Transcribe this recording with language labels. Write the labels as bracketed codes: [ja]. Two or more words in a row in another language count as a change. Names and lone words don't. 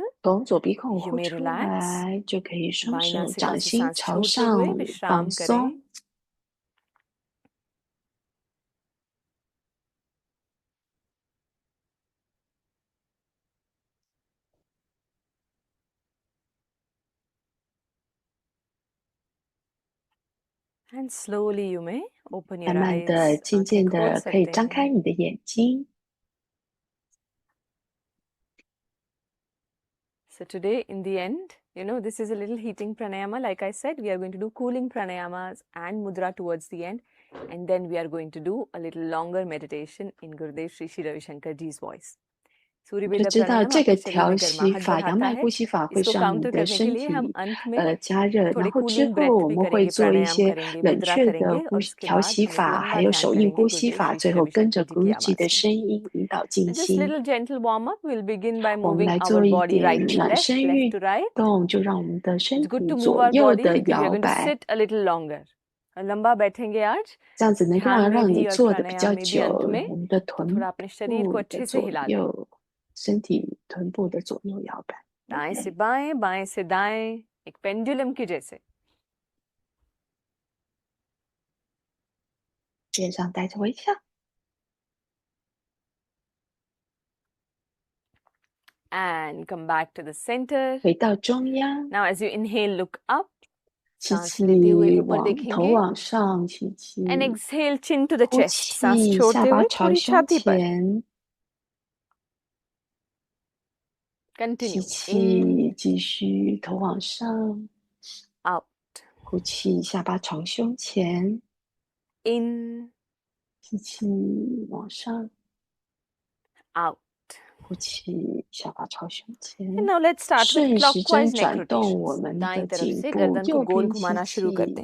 [zh] 从左鼻孔 [en] you [zh] 呼 [en] may [zh] 出 [en] relax. [zh] 来，就可以双 [hi] बाएं [zh] 手 [hi] नासिका [zh] 掌 [hi] से [zh] 心 [hi] सांस [zh] 朝 [hi] छोड़ते [zh] 上 [hi] हुए [zh] 放 [hi] विश्राम [zh] 松 [hi] करें. [en] And slowly you may open [zh] 慢 [en] your [zh] 慢的、 [en] eyes. [zh] 渐 [hi] आंखें [zh] 渐 [hi] खोल [zh] 的可以 [hi] सकते [zh] 张开 [hi] हैं. [zh] 你的眼睛。 [en] So today in the end, this is a little heating pranayama. Like I said, we are going to do cooling pranayamas and mudra towards the end. And then we are going to do a little longer meditation in Gurudev Sri Sri Ravi Shankar Ji's voice. [zh] 就 [hi] सूर्यबेला [zh] 知道 [hi] प्राणायाम [zh] 这 [hi] आपके [zh] 个 [hi] शरीर [zh] 调 [hi] में [zh] 息 [hi] गर्माहट [zh] 法、阳 [hi] बढ़ाता [zh] 脉 [hi] है. [zh] 呼吸法会 [hi] इसको [zh] 让你 [hi] काउंटर [zh] 的 [hi] करने के [zh] 身 [hi] लिए हम [zh] 体 [hi] अंत में [zh] 加热，然 [hi] थोड़े [zh] 后之 [hi] कूलिंग [zh] 后 [hi] ब्रेथ [zh] 我 [hi] भी [zh] 们会 [hi] करेंगे, [zh] 做一 [hi] प्राणायाम [zh] 些 [hi] करेंगे, [zh] 冷 [hi] मुद्रा [zh] 却的 [hi] करेंगे [zh] 呼 [hi] और उसके [zh] 调 [hi] बाद [zh] 息 [hi] हम एक [zh] 法，还 [hi] लंबा [zh] 有 [hi] ध्यान [zh] 手印 [hi] करेंगे [zh] 呼吸 [hi] गुरुदेव [zh] 法， [hi] श्री [zh] 最 [hi] श्री [zh] 后跟 [hi] रविशंकर [zh] 着 [hi] जी की [zh] Guruji [hi] आवाज [zh] 的 [hi] में. [zh] 声音引导 [en] So [zh] 静 [en] just [zh] 心。 [en] little gentle warm up. We'll begin by [zh] 我们 [en] moving [zh] 来 [en] our [zh] 做一 [en] body [zh] 点 [en] right to [zh] 暖 [en] left, [zh] 身 [en] left [zh] 运 [en] to right. [zh] 动，就让我们的身 [en] It's good [zh] 体 [en] to move [zh] 左 [en] our [zh] 右 [en] body [zh] 的 [en] because we are [zh] 摇 [en] going to [zh] 摆， [en] sit a little longer. [hi] लंबा बैठेंगे आज. [zh] 这样子能够 [hi] ध्यान में [zh] 让你 [hi] भी और [zh] 坐的比 [hi] प्राणायाम [zh] 较 [hi] में भी [zh] 久， [hi] अंत में. [zh] 我们的 [hi] तो [zh] 臀 [hi] थोड़ा अपने शरीर को [zh] 部的 [hi] अच्छे से [zh] 左 [hi] हिला दें. [zh] 右，身体臀部的左右摇摆。 [hi] दाएं से बाएं, बाएं से दाएं, एक पेंडुलम के जैसे. [zh] 脸上带着微笑， [en] And come back to the center. [zh] 回到中央， [en] Now as you inhale, look up. [zh] 吸 [hi] सांस लेते हुए [zh] 气 [hi] ऊपर [zh] 往头 [hi] देखेंगे. [zh] 往上，吸气， [en] And exhale, chin to the [zh] 呼 [en] chest. [hi] सांस [zh] 气， [hi] छोड़ते [zh] 下巴 [hi] हुए [zh] 朝 [hi] थोड़ी [zh] 胸 [hi] छाती पर. [zh] 前，吸 [en] Continue. [zh] 气，继续头往上， [en] Out. [zh] 呼气，下巴朝胸前， [en] In. [zh] 吸气往上， [en] Out. [zh] 呼气，下巴朝胸 [en] And [zh] 前， [en] now let's start with [zh] 顺时针 [en] clockwise neck [zh] 转动我 [en] rotations. [zh] 们 [hi] दाएं [zh] 的 [hi] तरफ [zh] 颈 [hi] से [zh] 部， [hi] गर्दन को [zh] 右 [hi] गोल [zh] 边吸 [hi] घुमाना शुरू [zh] 气， [hi] करते हैं.